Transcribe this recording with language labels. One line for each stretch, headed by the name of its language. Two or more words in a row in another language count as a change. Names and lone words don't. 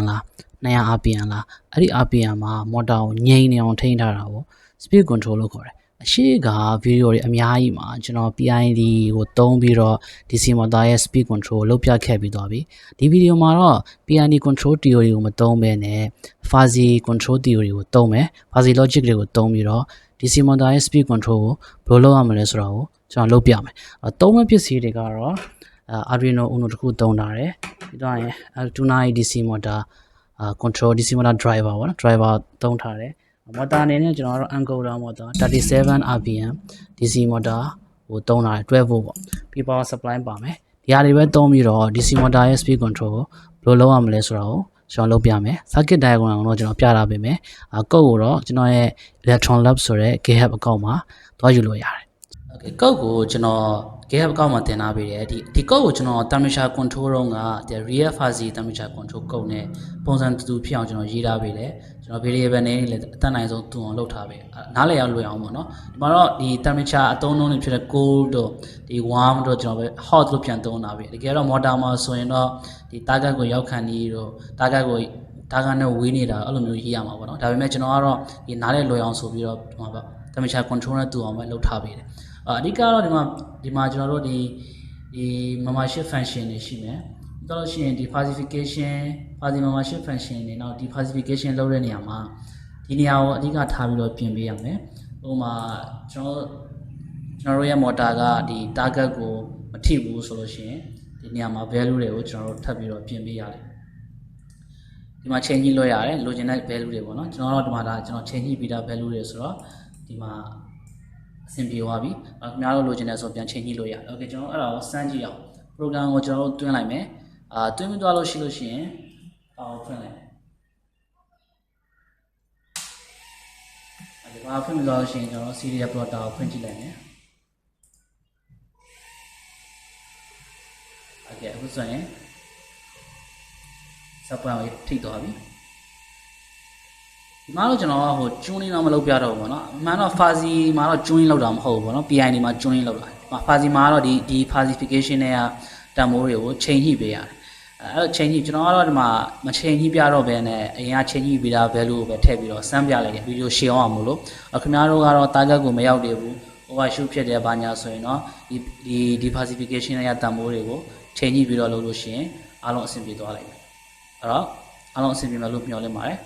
Burmese: လား200 RPM လားအဲ့ဒီ RPM မှာ motor ကိုငြိမ်နေအောင်ထိန်းထားတာကို
English: speed control
Burmese: လို့ခေါ်တယ်အရှိကဗီဒီယိုတွေအများကြီးမှာ ကျွန်တော် PID ကိုသုံးပြီးတော့ DC motor ရဲ့
English: speed control
Burmese: ကိုလုပ်ပြခဲ့ပြီးသွားပြီဒီဗီဒီယိုမှာတော့
English: PID control theory
Burmese: ကိုမသုံးဘဲနဲ့
English: fuzzy control theory
Burmese: ကိုသုံးမယ်
English: fuzzy logic
Burmese: တွေကိုသုံးပြီးတော့
English: DC motor
Burmese: ရဲ့
English: speed control
Burmese: ကိုဘယ်လိုလုပ်ရမလဲဆိုတာကိုကျွန်တော်လုပ်ပြမယ်သုံးမဲ့ပစ္စည်းတွေကတော့Arduino Uno တခုသုံးထားတယ်ပြီးတော့ရင်290
English: DC motor control DC motor driver
Burmese: ပေါ့နော် driver သုံးထား တယ်motor အနေနဲ့ကျွန်တော်တို့
English: encoder motor 37 RPM DC motor
Burmese: ကိုသုံးထားတယ်12 volt ပေါ့ပြီး
English: power supply
Burmese: ပါမယ်ဒီဟာတွေပဲသုံးပြီးတော့
English: DC motor
Burmese: ရဲ့
English: speed control
Burmese: ကိုဘယ်လိုလုပ်ရမလဲဆိုတာကိုကျွန်တော်လုပ်ပြမယ်
English: circuit diagram
Burmese: ကိုတော့ကျွန်တော်ပြထားပေးမယ်ကုတ်ကိုတော့ကျွန်တော်ရဲ့ electron lab ဆိုတဲ့ GitHub အကောင့်မှာသွားယူလို့ရတယ် okay ကုတ်ကိုကျွန်တော် GitHub အကောင့်မှာ တင်ထားပေးတယ်ဒီကုတ်ကိုကျွန်တော်
English: temperature control
Burmese: တော့က
English: real fuzzy temperature control
Burmese: ကုတ်နဲ့ပုံစံတူဖြစ်အောင်ကျွန်တော်ရေးထားပေးတယ်ကျွန်တော် variable နဲ့လည်းအတက်နိုင်ဆုံးတူအောင်လုပ်ထားပေးနားလည်အောင်လွယ်အောင်ပေါ့နော်ဒီမှာတော့ဒီ temperature အသုံးလုံးတွေဖြစ်တဲ့ cold တို့ဒီ warm တို့ကျွန်တော်ပဲ hot လို့ပြန်သုံးတာပဲတကယ်တော့ motor မှာဆိုရင်တော့ဒီ target ကိုရောက်ခံနေတော့ target ကိုtarget နဲ့ဝေးနေတာအဲ့လိုမျိုးရေးရမှာပေါ့နော်ဒါပေမဲ့ကျွန်တော်ကတော့ဒီနားလည်လွယ်အောင်ဆိုပြီးတော့ဒီမှာ ပေါ့
English: temperature control
Burmese: နဲ့တူအောင်ပဲလုပ်ထားပေးတယ်အဓိကတော့ဒီမှာကျွန်တော်တို့ဒီ
English: membership function
Burmese: တွေရှိမယ်ပြီးတော့ရှိရင်ဒီ
English: falsification fuzzy membership function
Burmese: တွေနောက်ဒီ falsification လုပ်တဲ့နေရာမှာဒီနေရာကိုအဓိကထားပြီးတော့ပြင်ပေးရမယ်ဥပမာကျွန်တော်တို့ရဲ့ motor ကဒီ target ကိုမထိဘူးဆိုလို့ရှိရင်ဒီနေရာမှာ value တွေကိုကျွန်တော်တို့ထပ်ပြီးတော့ပြင်ပေးရတယ်ဒီမှာ change လုပ်ရတယ်လိုချင်တဲ့ value တွေပေါ့နော်ကျွန်တော်တို့ဒီမှာဒါကျွန်တော် change ပြီးသား value တွေဆိုတော့ဒီမှာအဆင်ပြေသွားပြီခင်ဗျားတို့လိုချင်တဲ့ဆိုပြန် change လို့ရတယ် okay ကျွန်တော်အဲ့ဒါကိုစမ်းကြည့်အောင် program ကိုကျွန်တော်တို့တွင်းလိုက်မယ်တွင်းပြီးသွားလို့ရှိရင်ဖွင့်လိုက် ဒီမှာဖွင့်ပြီးသွားလို့ရှိရင်ကျွန်တော်
English: serial plotter
Burmese: ကိုဖွင့်ကြည့်လိုက်မယ် okay အခုဆိုရင်စပ်ပွင့်ကိုထိသွားပြီဒီမှာတော့ကျွန်တော်ကဟိုကျွန်း လေးတော့မလုပ်ပြတော့ဘူးပေါ့နော်အမှန်တော့ fuzzy မှာတော့ကျွန်းလေးလောက်တာမဟုတ်ဘူးပေါ့နော် PID မှာကျွန်းလေးလောက်တာ fuzzy မှာတော့ဒီ falsification နဲ့တန်မိုးတွေကိုချိန်ညှိပေးရတယ်အဲ့တော့ချိန်ညှိကျွန်တော်ကတော့ဒီမှာမချိန်ညှိပြတော့ဘဲနဲ့အရင်ကချိန်ညှိပေးတာ value ကိုပဲထည့်ပြီးတော့စမ်းပြလိုက်တယ်ဗီဒီယိုရှင်းအောင်မလို့ခင်ဗျားတို့ကတော့ target ကိုမရောက်သေးဘူး overshoot ဖြစ်တယ်ဘာညာဆိုရင်တော့ဒီ falsification နဲ့တန်မိုးတွေကိုချိန်ညှိပြီးတော့လုပ်လို့ရှိရင်အားလုံးအဆင်ပြေသွားလိမ့်မယ်အဲ့တော့အားလုံးအဆင်ပြေမယ်လို့မျှော်လင့်ပါတယ်